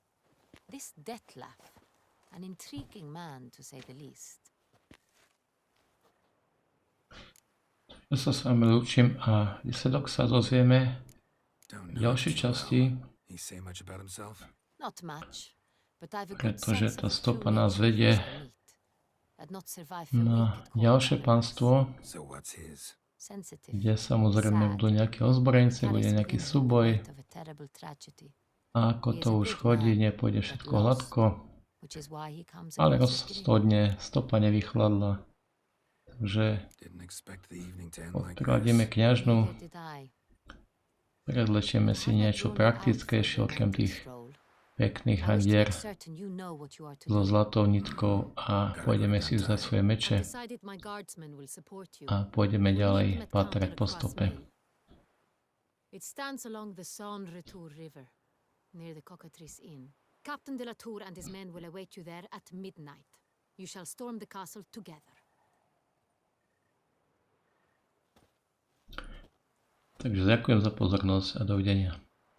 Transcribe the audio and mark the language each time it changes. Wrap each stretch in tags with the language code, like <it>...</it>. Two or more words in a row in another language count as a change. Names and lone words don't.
<en>This Detlaff, an intriguing man to say the least.</en> <sk>Ja sa s vami lúčim a výsledok sa dozvieme v ďalšej časti,</sk> <en>He say much about himself? Not much, but I've a good</en> <sk>pretože</sk> <en>sense</en> <sk>tá</sk> <en>of the</en> <sk>stopa</sk> <en>true</en> <sk>nás</sk> <en>nature of</en> <sk>vedie</sk> <en>those we meet. I'd not survive for</en> <sk>na</sk> <en>wicked</en> <sk>ďalšie</sk> <en>corners.</en> <sk>panstvo,</sk> <en>So what's his? Sensitive,</en> <sk>kde samozrejme</sk> <en>sad,</en> <sk>budú nejaké ozbrojenci, bude</sk> <en>carries</en> <sk>nejaký</sk> <en>within him the</en> <sk>súboj</sk> <en>weight of a terrible tragedy,</en> <sk>a ako to už chodí, nepôjde všetko hladko,</sk> <en>which is why he comes</en> <sk>ale</sk> <en>across as grim.</en> <sk>rozhodne stopa nevychladla. Takže</sk> <en>Didn't expect the evening to end like</en> <sk>odradíme</sk> <en>this.</en> <sk>kňažnu,</sk> <en>Neither did I.</en> <sk>prezlečieme si niečo praktickejšie okrem tých pekných</sk> <en>I wish to handier make certain you know what you are to so do.</en> <sk>zlatou nitkou a pôjdeme si vzať svoje meče</sk> <en>I've decided my guardsmen will support you.</en> <sk>a pôjdeme</sk> <en>We'll meet</en> <sk>ďalej</sk> <en>them at</en> <sk>pátrať</sk> <en>Counter</en> <sk>po</sk> <en>across</en> <sk>stope.</sk> <en>Mill. It stands along the Saône Retour River, near the Cockatrice Inn. Captain de la Tour and his men will await you there at midnight. You shall storm the castle together.</en> <sk>Takže ďakujem za pozornosť a dovidenia.</sk>